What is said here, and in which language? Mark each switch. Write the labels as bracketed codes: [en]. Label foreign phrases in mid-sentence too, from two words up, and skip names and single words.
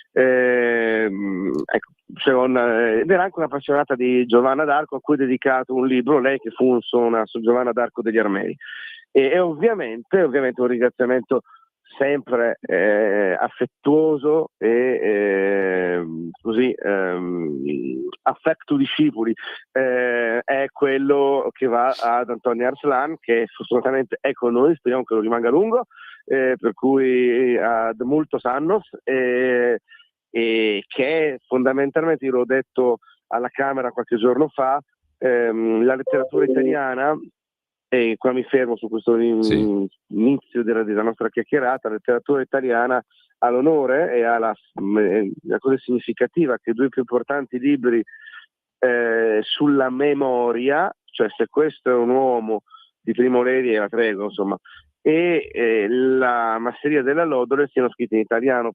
[it] Ecco, ed era anche un'appassionata di Giovanna d'Arco, a cui ha dedicato un libro, lei che fu su Giovanna d'Arco degli Armeni, e ovviamente un ringraziamento sempre affettuoso e così affecto discepoli è quello che va ad Antonio Arslan, che fortunatamente è con noi, speriamo che lo rimanga a lungo, per cui [la] ad multos annos, [it] e che fondamentalmente, io l'ho detto alla Camera qualche giorno fa, la letteratura italiana, e qua mi fermo su questo inizio della nostra chiacchierata, la letteratura italiana ha l'onore e ha la cosa significativa che i due più importanti libri sulla memoria, cioè Se questo è un uomo di Primo Levi e la Tregua, insomma, e la Masseria della Lodore siano scritti in italiano.